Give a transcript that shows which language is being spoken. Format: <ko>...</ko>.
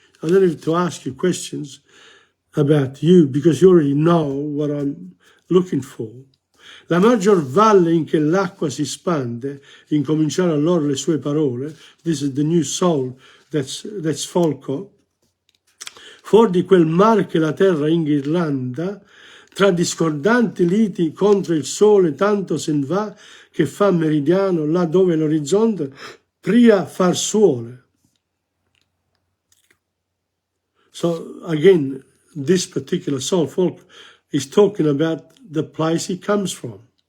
<en>I don't have to ask you questions about you, because you already know what I'm looking for.</en> <it>La maggior valle in che l'acqua si spande, incominciare allora le sue parole,</it> <en>this is the new soul, that's Folco,</en> <it>fuori di quel mar che la terra inghirlanda, tra discordanti liti contro il sole tanto se ne va, che fa meridiano, là dove l'orizzonte pria far suole.</it> <en>So again, this particular soul, Folk, is talking about the place he comes from.</en>